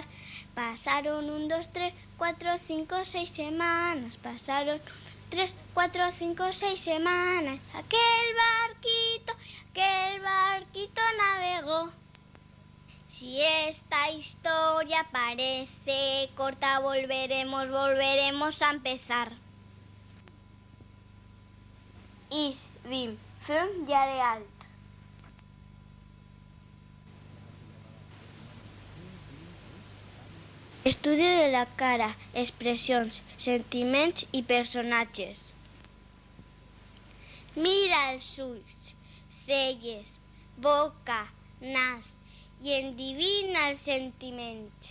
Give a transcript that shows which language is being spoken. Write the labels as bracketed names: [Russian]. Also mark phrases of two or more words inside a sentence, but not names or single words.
[Spanish] Pasaron 1, 2, 3, 4, 5, 6 semanas, pasaron 3, 4, 5, 6 semanas. Aquel barquito navegó. Si esta historia parece corta, volveremos a empezar. [German] Ich bin 5 Jahre alt. [Spanish] Estudio de la cara, [Catalan] expressions, sentiments i personatges. Mira els ulls, celles, boca, nas i endivina els sentiments.